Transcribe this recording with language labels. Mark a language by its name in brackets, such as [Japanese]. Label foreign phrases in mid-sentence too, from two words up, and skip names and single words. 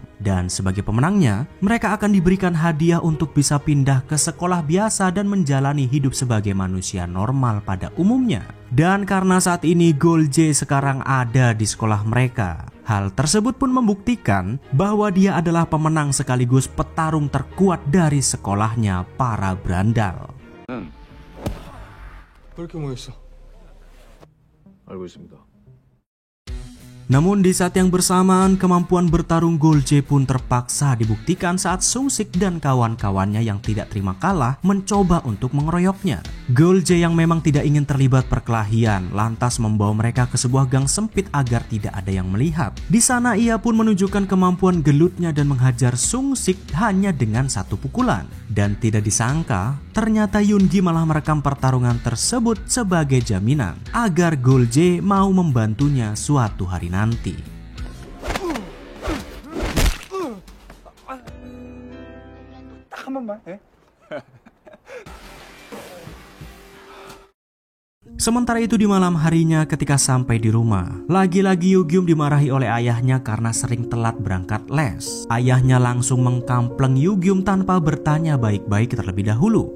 [Indonesian] Dan sebagai pemenangnya, mereka akan diberikan hadiah untuk bisa pindah ke sekolah biasa dan menjalani hidup sebagai manusia normal pada umumnya. Dan karena saat ini Gul-jae sekarang ada di sekolah mereka, hal tersebut pun membuktikan bahwa dia adalah pemenang sekaligus petarung terkuat dari sekolahnya para berandal. [Korean] 왜 이렇게 모였어? 알고 있습니다. [Indonesian] Namun di saat yang bersamaan, kemampuan bertarung Gul-jae pun terpaksa dibuktikan saat Sung Sik dan kawan-kawannya yang tidak terima kalah mencoba untuk mengeroyoknya. Golje yang memang tidak ingin terlibat perkelahian lantas membawa mereka ke sebuah gang sempit agar tidak ada yang melihat. Di sana ia pun menunjukkan kemampuan gelutnya dan menghajar Sung Sik hanya dengan satu pukulan. Dan tidak disangka, ternyata Yoongi malah merekam pertarungan tersebut sebagai jaminan agar Golje mau membantunya suatu hari nanti. [Korean] 한 번만 해. [Indonesian] Sementara itu di malam harinya ketika sampai di rumah, lagi-lagi Yugyum dimarahi oleh ayahnya karena sering telat berangkat les. Ayahnya langsung mengkampleng Yugyum tanpa bertanya baik-baik terlebih dahulu.